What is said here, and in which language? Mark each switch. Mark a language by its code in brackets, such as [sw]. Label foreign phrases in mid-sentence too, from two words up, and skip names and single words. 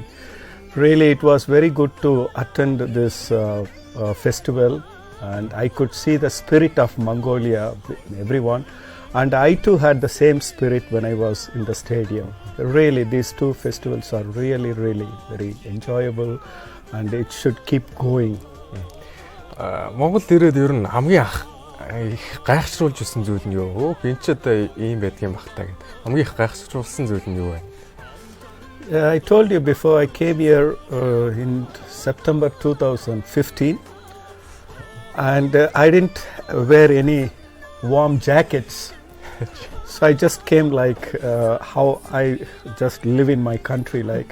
[en] Really, it was very good to attend this festival, and I could see the spirit of Mongolia in everyone. And I too had the same spirit when I was in the stadium. Really, these two festivals are really, really very enjoyable, and it should keep going. [mn] Монголд ирээд ер нь хамгийн их гайхшруулж ирсэн зүйл нь юу? Энд ч одоо ийм байдгийн багтаа гэдэг. Хамгийн их гайхшруулсан зүйл нь юу вэ? [en] I told you before I came here in September 2015, and I didn't wear any warm jackets. So I just came like how I just live in my country like.